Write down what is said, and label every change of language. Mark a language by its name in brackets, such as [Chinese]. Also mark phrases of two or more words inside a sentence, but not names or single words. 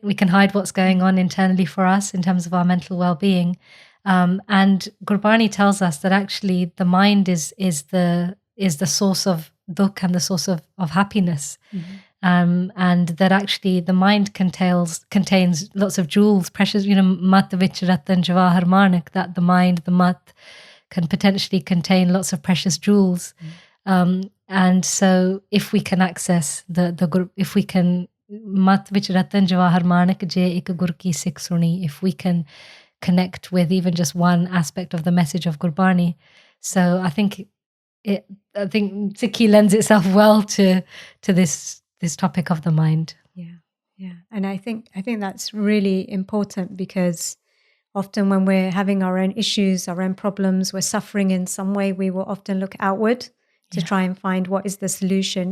[English] We can hide what's going on internally for us in terms of our mental well-being. And Gurbani tells us that actually the mind is the source of dukh and the source of happiness. And that actually the mind contains lots of jewels, precious, [Punjabi] ਮਤਿ ਵਿਚਿ ਰਤਨ ਜਵਾਹਰ ਮਾਣਿਕ, [English] that the mind, the mat, can potentially contain lots of precious jewels. And so if we can access if we can [Punjabi] ਮਤਿ ਵਿਚਿ ਰਤਨ ਜਵਾਹਰ ਮਾਣਿਕ ਜੇ ਇਕ ਗੁਰ ਕੀ ਸਿਖ ਸੁਣੀ, [English] if we can connect with even just one aspect of the message of Gurbani. So I think Sikhi lends itself well to this topic of the mind. Yeah. And I think that's really important, because often when we're having our own issues, our own problems, we're suffering in some way, we will often look outward to try and find what is the solution.